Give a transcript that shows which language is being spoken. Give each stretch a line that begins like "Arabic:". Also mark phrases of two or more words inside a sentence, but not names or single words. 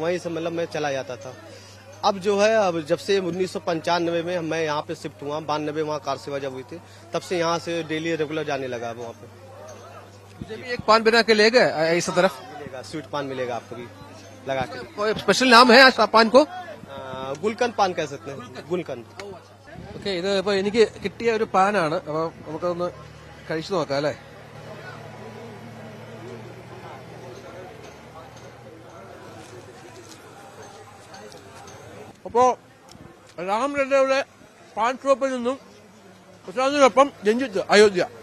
Hindi: वहीं से मतलब मैं चला जाता था. अब जो है, अब जब से 1995 में मैं यहाँ पे शिफ्ट हुआ, 92 वहाँ कार सेवा जब हुई थी, तब से यहाँ से
English: daily regular
Hindi: जाने लगा वहाँ पे. मुझे भी एक पान बना के ले गए इस तरफ? मिलेगा, स्वीट पान मिलेगा आपको भी लगा के. कोई स्पेशल नाम है पान को? गुलकंद पान कह सकते हैं. गुलकंद.
Malayalam: ഓക്കെ, ഇത് ഇപ്പോൾ എനിക്ക് കിട്ടിയ ഒരു പാനാണ്. അപ്പോൾ നമുക്കതൊന്ന് കഴിച്ചു നോക്കാം അല്ലേ? അപ്പോൾ രാംലല്ലയുടെ പാൻ ഷോപ്പിൽ നിന്നും പ്രശാന്തിനൊപ്പം രഞ്ജിത്ത്, അയോധ്യ.